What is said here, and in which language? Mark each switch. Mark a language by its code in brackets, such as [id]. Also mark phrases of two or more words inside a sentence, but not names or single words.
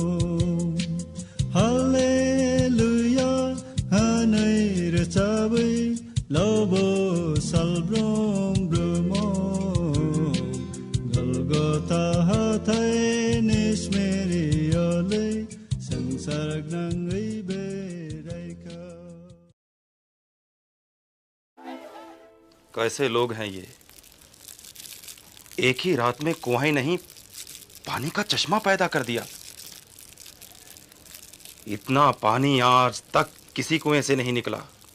[trk] Hallelujah hanai re chabai lobo salbrom brumo Golgotha hathai nismeri alai sangsark nangai berai ka [hi] कैसे लोग हैं ये एक ही रात में कुआं ही नहीं पानी का चश्मा पैदा कर दिया इतना पानी आज तक किसी कुएं से नहीं निकला